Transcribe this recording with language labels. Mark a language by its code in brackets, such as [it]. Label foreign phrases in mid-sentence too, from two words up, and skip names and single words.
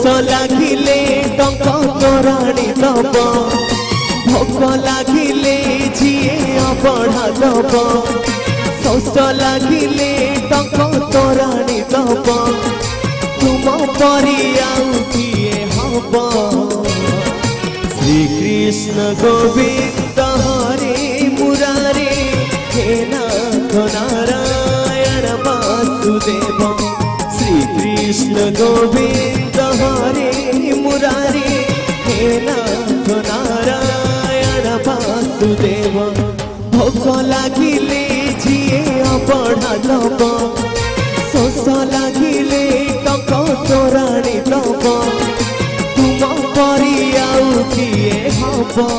[or] ଲାଗିଲେ ଟଙ୍କ ତୋରାଣୀ ଦବ ଭୋଗ ଲାଗିଲେ ଯିଏ ଅବଢା ଦବ ଶୋଷ ଲାଗିଲେ ଟଙ୍କ ତୋରାଣୀ ଦବ ତୁମ ପରି ଆଉ କିଏ ହବ [sa] শ্রীকৃষ্ণ গোবিন্দ হরে মুরারে হে নাথ নারায়ণ বাসুদেব শ্রী কৃষ্ণ গোবিন্দ হরে মুরারে হে নাথ নারায়ণ বাসুদেব [or] ଭୋଗ ଲାଗିଲେ ଯିଏ ଅବଢା ଦବ ଶୋଷ ଲାଗିଲେ ଟଙ୍କ ତୋରାଣୀ ଦବ ତୁମ ପରି ଆଉ କିଏ ହବ